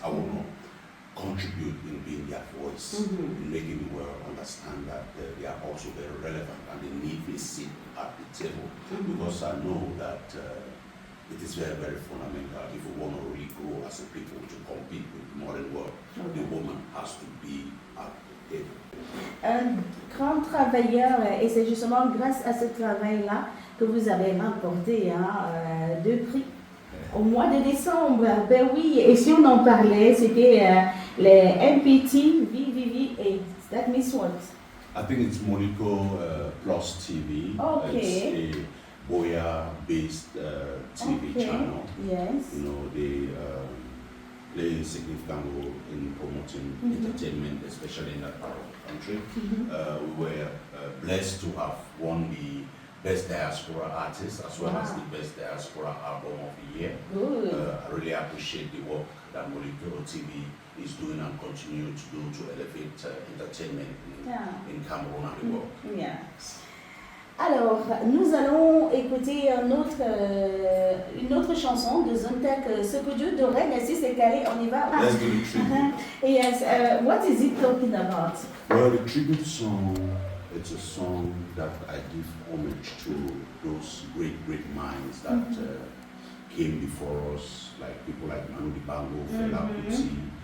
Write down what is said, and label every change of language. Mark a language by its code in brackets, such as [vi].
[en] I will not contribute in being their voice, in making the world understand that they are also very relevant and they need a seat at the table, because I know that it is very, very fundamental. If we want to really grow as a people to compete with the modern world, the woman has to be at the table. [fr] Un grand travailleur, et c'est justement grâce à ce travail-là que vous avez remporté 2 prix au mois de décembre. Ben oui, et si on en parlait, c'était les MPT, VVV8. [en] That means what? I think it's Monaco Plus TV. Okay. It's a Boya-based TV channel. Yes. You know, they play a significant role in promoting entertainment, especially in that part of the country. We were blessed to have won the Best Diaspora Artist as well as the Best Diaspora Album of the Year. I really appreciate the work that Monaco TV is doing and continue to do to elevate entertainment in Cameroon and the world. Yeah. [fr] Alors, nous allons écouter une autre chanson de Zultak Sokoudjou de Rennes. Si c'est calé, on y va. [en] Let's do the tribute. Yes, what is it talking about? Well, the tribute song, it's a song that I give homage to those great, great minds that came before us, like people like Manu Dibango, Fela Kuti,